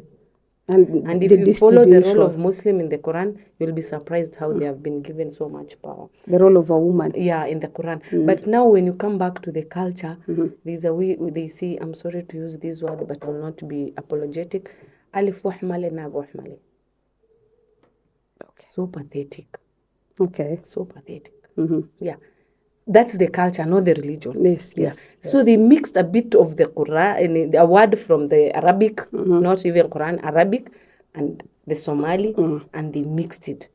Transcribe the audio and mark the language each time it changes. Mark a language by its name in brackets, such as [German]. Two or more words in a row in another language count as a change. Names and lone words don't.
[English] And if you follow the role of Muslim in the Quran, you'll be surprised how they have been given so much power. The role of a woman. Yeah, in the Quran. But now when you come back to the culture, there's a way they say, I'm sorry to use this word, but I will not be apologetic. [Somali] Alif wahmale na wahmale. [English] So pathetic. Okay. So pathetic. Yeah. That's the culture, not the religion. Yes. So they mixed a bit of the Quran, a word from the Arabic, not even Quran, Arabic, and the Somali, and they mixed it.